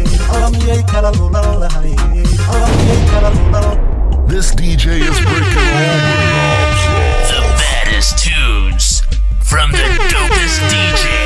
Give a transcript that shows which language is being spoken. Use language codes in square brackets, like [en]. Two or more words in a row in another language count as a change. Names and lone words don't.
[so] Alla miyay kala lulan lahayn? Alla miyay kala lulan? [en] This D J is breaking all the knobs off. The baddest tunes from the dopest D J.